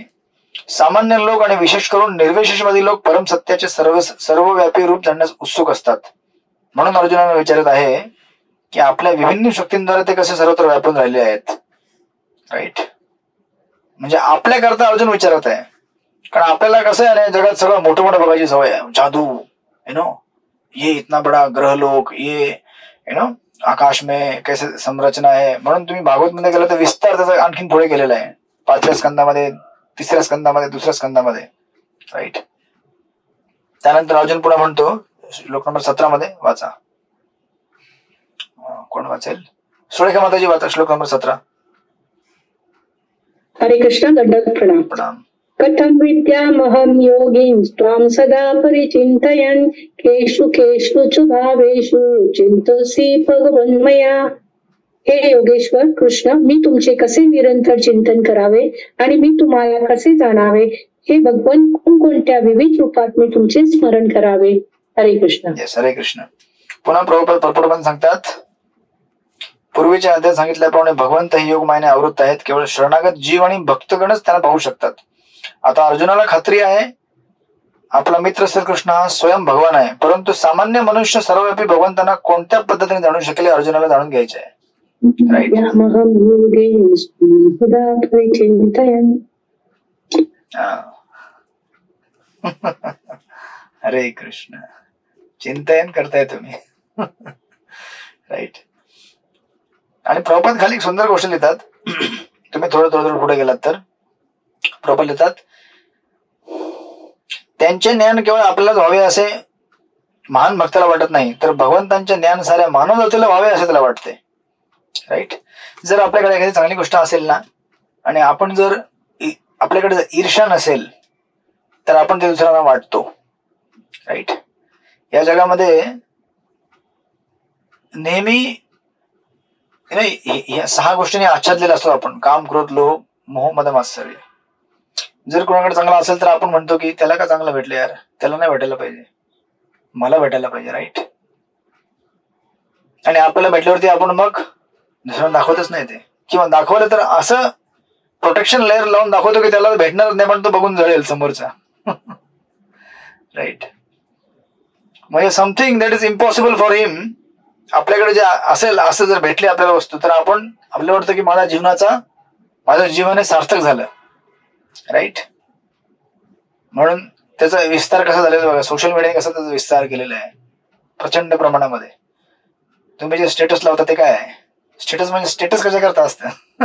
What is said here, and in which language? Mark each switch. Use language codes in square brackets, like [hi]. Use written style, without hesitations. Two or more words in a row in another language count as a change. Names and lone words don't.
[mr] सामान्य लोक आणि विशेष करून निर्विशेषवादी लोक परम सत्याचे सर्वव्यापी रूप जाणण्यास उत्सुक असतात. म्हणून अर्जुनाने विचारत आहे की आपल्या विभिन्न शक्तींद्वारे ते कसे सर्वत्र व्यापून राहिले आहेत. राईट. म्हणजे आपल्याकरता अर्जुन विचारत आहे. कारण आपल्याला कसं आहे ना, जगात सगळं मोठं मोठं बघायची सवय आहे. [hi] जादू, ये इतना बड़ा ग्रह लोक, ये आकाश में कैसे संरचना आहे. [mr] म्हणून तुम्ही भागवत मध्ये गेला तर विस्तार त्याचा आणखीन पुढे गेलेला आहे. 5व्या स्कंदामध्ये, 3ऱ्या स्कंदामध्ये, 2ऱ्या स्कंदामध्ये. राईट. त्यानंतर अर्जुन पुढे म्हणतो श्लोक नंबर 17 मध्ये वाचा. कोण वाचेल? सुरेखा माताजी वाचा श्लोक नंबर 17. हरे कृष्ण. दंडवत प्रणाम. प्रणाम. [sa] कथम विद्यामहं योगीं त्वां सदा परिचिन्तयन् केषु केषु भावेषु चिन्तोऽसि भगवन्मया. [mr] हे योगेश्वर कृष्ण, मी तुमचे कसे निरंतर चिंतन करावे आणि मी तुम्हाला कसे जाणावे. हे भगवान, कोणकोणत्या विविध रूपात मी तुमचे स्मरण करावे. हरे कृष्ण. हरे कृष्ण. पुन्हा प्रभुपाद सांगतात, पूर्वीच्या अध्यायात सांगितल्याप्रमाणे भगवंत हे योगमायेने आवृत्त आहेत. केवळ शरणागत जीव आणि भक्तगणच त्यांना पाहू शकतात. आता अर्जुनाला खात्री आहे आपला मित्र श्रीकृष्ण हा स्वयं भगवान आहे, परंतु सामान्य मनुष्य सर्वव्यापी भगवंतांना कोणत्या पद्धतीने जाणू शकेल अर्जुनाला जाणून घ्यायचे आहे. हरे कृष्ण. चिंतन करताय तुम्ही. राईट. आणि प्रभुपाद खाली एक सुंदर गोष्ट लिहितात. तुम्ही थोडं पुढे गेलात तर प्रभुपाद लिहितात, त्यांचे ज्ञान केवळ आपल्यालाच व्हावे असे महान भक्ताला वाटत नाही, तर भगवंतांचे ज्ञान साऱ्या मानव जातीला व्हावे असे त्याला वाटते. राईट. जर आपल्याकडे एखादी चांगली गोष्ट असेल ना आणि आपण जर आपल्याकडे जर ईर्ष्या नसेल तर आपण ते दुसऱ्यांना वाटतो. राईट. या जगामध्ये नेहमी या 6 गोष्टींनी आच्छादलेला असतो आपण. काम, क्रोध, लोभ, मोह, मद, मात्सर्य. जर कोणाकडे चांगला असेल तर आपण म्हणतो की त्याला का चांगलं भेटलं यार, त्याला नाही भेटायला पाहिजे, मला भेटायला पाहिजे. राईट. आणि आपल्याला भेटल्यावरती आपण मग दुसऱ्यांना दाखवतच नाही ते, किंवा दाखवलं तर असं [en] protection layer [mr] लावून दाखवतो की त्याला भेटणार नाही पण तो बघून जळेल समोरचा. राईट. म्हणजे [en] something that is impossible for him [mr] आपल्याकडे जे असेल असं जर भेटली आपल्याला वस्तू तर आपण आपल्याला वाटतं की माझं जीवन हे सार्थक झालं. राईट. म्हणून त्याचा विस्तार कसा झालेला बघा. [en] social mediane [mr] कसा त्याचा विस्तार केलेला आहे प्रचंड प्रमाणामध्ये. तुम्ही जे स्टेटस लावता ते काय आहे? स्टेटस म्हणजे स्टेटस कशा करता असतं.